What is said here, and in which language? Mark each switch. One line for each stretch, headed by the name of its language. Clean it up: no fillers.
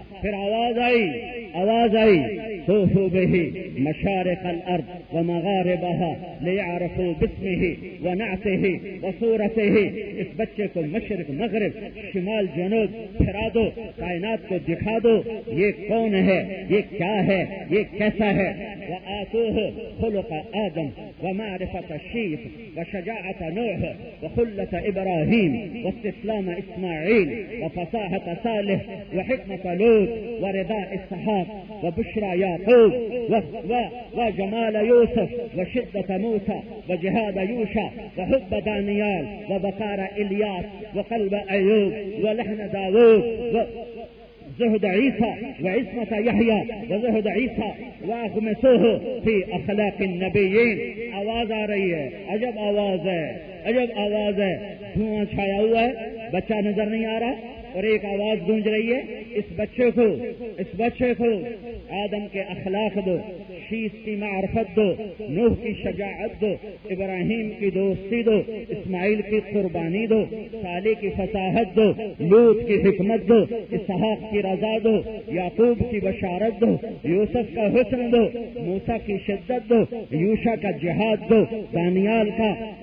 Urdu: پھر آواز آئی, آواز آئی,
Arabic: طوفوا بہ مشارق الارض و مغاربہا لیعرفوا باسمہ ونعتہ وصورتہ.
Urdu: اس بچے کو مشرق مغرب شمال جنوب پھرا دو, کائنات کو دکھا دو یہ کون ہے, یہ کیا ہے, یہ کیسا ہے.
Arabic: وآتوہ خلق آدم ومعرفة شیف وشجاعة نوح وخلة ابراہیم واستسلام اسماعیل وفصاحة صالح وحکمة لوط ورضاء اسحاق وبشرى يعقوب وجمال يوسف وشدة موسى وجهاد يوشع وحب دانيال وبقار إلياس وقلب أيوب ولحن داوود زهد عيسى وعصمة يحيى وزهد عيسى واغمسوه في أخلاق النبيين.
Urdu: آواز آ رہی ہے، عجب آواز ہے، عجب آواز ہے. دھواں چھایا ہوا ہے، بچہ نظر نہیں آ رہا، اور ایک آواز گونج رہی ہے، اس بچے کو آدم کے اخلاق دو، شیس کی معرفت دو، نوح کی شجاعت دو، ابراہیم کی دوستی دو، اسماعیل کی قربانی دو، صالح کی فصاحت دو، لوط کی حکمت دو، اسحاق کی رضا دو، یعقوب کی بشارت دو، یوسف کا حسن دو، موسیٰ کی شدت دو، یوشع کا جہاد دو، دانیال کا